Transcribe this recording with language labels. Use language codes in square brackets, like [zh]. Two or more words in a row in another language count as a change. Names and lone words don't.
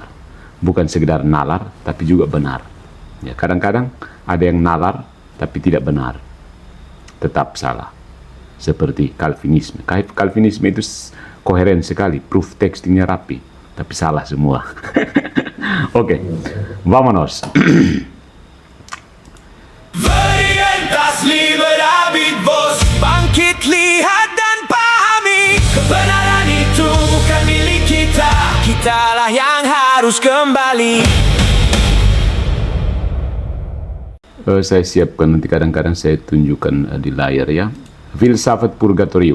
[id] Bukan sekedar nalar, tapi juga benar. Ya, kadang-kadang ada yang nalar, tapi tidak benar. Tetap salah. Seperti Calvinisme. Calvinisme itu koheren sekali, proof textingnya rapi, tapi salah semua. Oke, vámonos. [la] Veritas liberabit vos, [id] bangkit lihat dan pahami, kebenaran itu bukan milik kita, kitalah yang harus kembali. Saya siapkan nanti, kadang-kadang saya tunjukkan di layar ya. Filsafat purgatorium.